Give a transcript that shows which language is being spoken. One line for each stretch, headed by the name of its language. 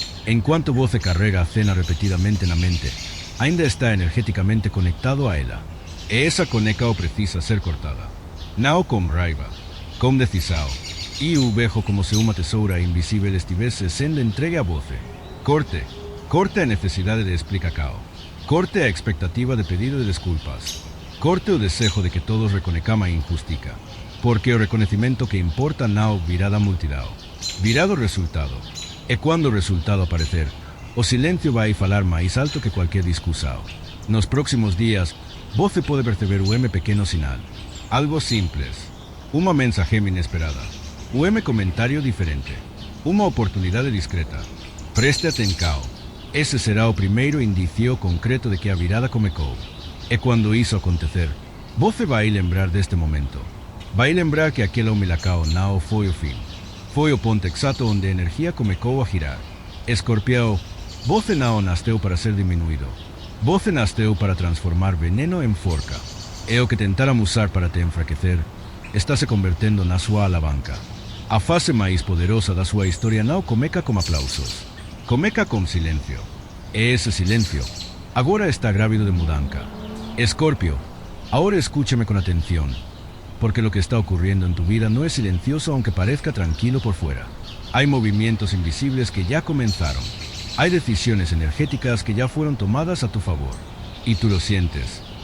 Portuguese: Enquanto você carrega a cena repetidamente na mente, ainda está energeticamente conectado a ela. E essa conexão precisa ser cortada. Não com raiva, com decisão. E o vejo como se uma tesoura invisível estivesse sendo entregue a você. Corte. Corte a necessidade de explicação. Corte a expectativa de pedido de desculpas. Corte o desejo de que todos reconheçam a injustiça. Porque o reconhecimento que importa não virá da multidão. Virá do resultado. E quando o resultado aparecer, o silêncio vai falar mais alto que qualquer discussão. Nos próximos dias, você pode perceber o pequeno sinal. Algo simples. Uma mensagem inesperada. Um comentário diferente. Uma oportunidade discreta. Preste atenção. Esse será o primeiro indício concreto de que a virada começou. E quando isso acontecer, você vai lembrar deste momento. Vai lembrar que aquele Milacao não foi o fim. Foi o ponto exato onde a energia começou a girar. Escorpião, você não nasceu para ser diminuído. Você nasceu para transformar veneno em forca. E o que tentaram usar para te enfraquecer está se convertendo na sua alavanca. A fase mais poderosa da sua história não começa com aplausos. Começa com silêncio. E esse silêncio agora está grávido de mudança.
Spanish: Escorpio, ahora escúchame con atención, porque lo que está ocurriendo en tu vida no es silencioso aunque parezca tranquilo por fuera. Hay movimientos invisibles que ya comenzaron. Hay decisiones energéticas que ya fueron tomadas a tu favor. Y tú lo sientes.